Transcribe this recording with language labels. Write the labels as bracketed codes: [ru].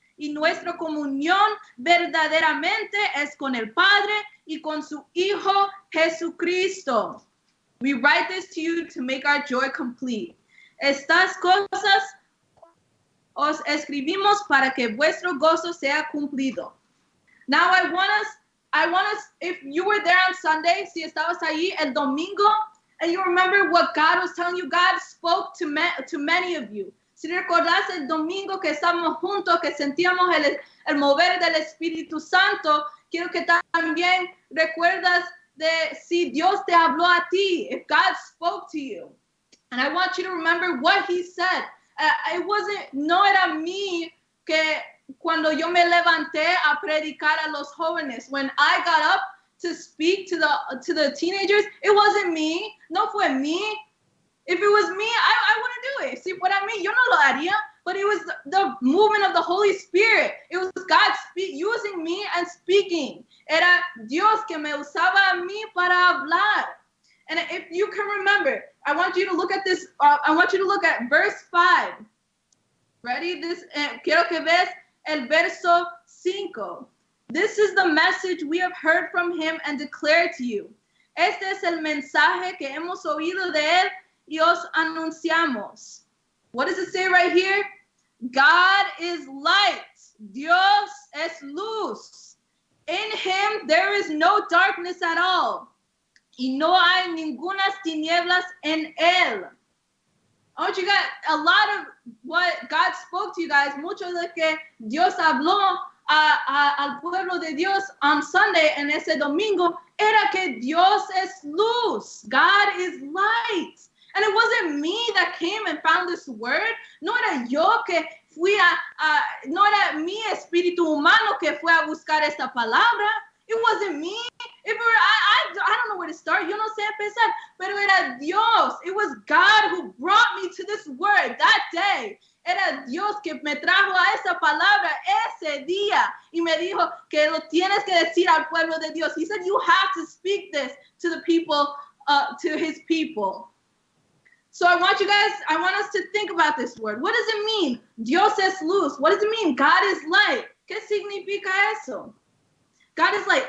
[es] Y nuestra comunión verdaderamente es con el Padre y con su Hijo Jesucristo. [en] We write this to you to make our joy complete. [es] Estas cosas os escribimos para que vuestro gozo sea cumplido. [en] Now I want us, if you were there on Sunday, [es] si estabas ahí el domingo, [en] and you remember what God was telling you, God spoke to many of you. [es] Si recordás el domingo que estábamos juntos, que sentíamos el mover del Espíritu Santo, quiero que también recuerdas de si Dios te habló a ti, [en] if God spoke to you. And I want you to remember what he said. [es] No era mí que cuando yo me levanté a predicar a los jóvenes, [en] when I got up to speak to the teenagers, it wasn't me. [es] No fue mí. [en] If it was me, I wouldn't do it. See what I mean? [es] Yo no lo haría. [en] But it was the movement of the Holy Spirit. It was God using me and speaking. [es] Era Dios que me usaba a mí para hablar. [en] And if you can remember, I want you to look at this. I want you to look at verse 5. Ready? [es] Quiero que ves el verso 5. [en] This is the message we have heard from him and declare to you. [es] Este es el mensaje que hemos oído de él y os anunciamos. [en] What does it say right here? God is light. [es] Dios es luz. [en] In him there is no darkness at all. [es] Y no hay ningunas tinieblas en él. [en] I want you guys, a lot of what God spoke to you guys, [es] mucho de que Dios habló al pueblo de Dios [en] on Sunday, [es] en ese domingo, era que Dios es luz. [en] God is light. And it wasn't me that came and found this word. [es] No era yo que fui no era mi espíritu humano que fue a buscar esta palabra. [en] It wasn't me. If it were, I don't know where to start. [es] Yo no sé empezar. Pero era Dios. [en] It was God who brought me to this word that day. [es] Era Dios que me trajo a esa palabra ese día. Y me dijo que lo tienes que decir al pueblo de Dios. [en] He said, you have to speak this to the people, to his people. So I want us to think about this word. What does it mean? [es] Dios es luz. [en] What does it mean? God is light. [es] ¿Qué significa eso? [en] God is light.